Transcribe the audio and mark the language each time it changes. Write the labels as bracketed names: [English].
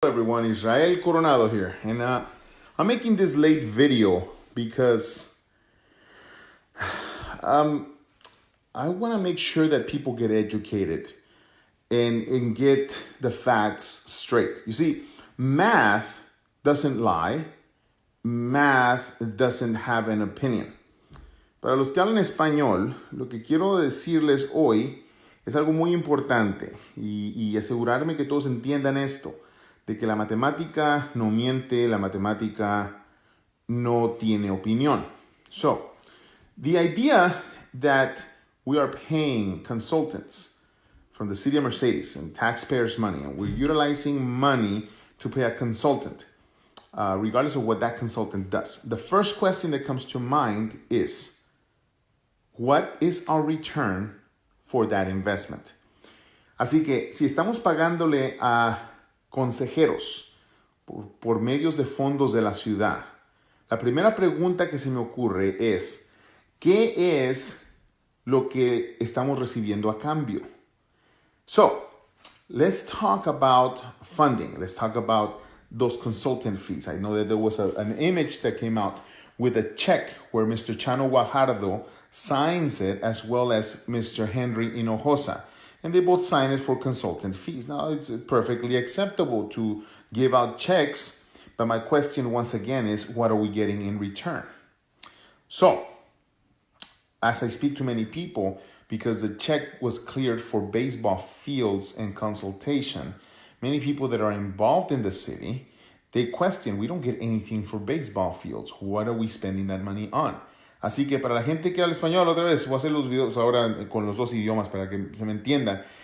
[English] everyone, Israel Coronado here, and I'm making this late video because I want to make sure that people get educated and get the facts straight. You see, math doesn't lie, math doesn't have an opinion. [Spanish] Para los que hablan español, lo que quiero decirles hoy es algo muy importante y asegurarme que todos entiendan esto, de que la matemática no miente, la matemática no tiene opinión. [English] So, the idea that we are paying consultants from the city of Mercedes and taxpayers' money, and we're utilizing money to pay a consultant, regardless of what that consultant does. The first question that comes to mind is, what is our return for that investment? [Spanish] Así que si estamos pagándole a consejeros por medios de fondos de la ciudad, la primera pregunta que se me ocurre es, ¿qué es lo que estamos recibiendo a cambio? [English] So, let's talk about funding. Let's talk about those consultant fees. I know that there was an image that came out with a check where Mr. Chano Guajardo signs it, as well as Mr. Henry Hinojosa. And they both sign it for consultant fees. Now, it's perfectly acceptable to give out checks, but my question once again is, what are we getting in return? So, as I speak to many people, because the check was cleared for baseball fields and consultation, many people that are involved in the city, they question, we don't get anything for baseball fields. What are we spending that money on? [Spanish] Así que para la gente que habla español, otra vez, voy a hacer los videos ahora con los dos idiomas para que se me entiendan.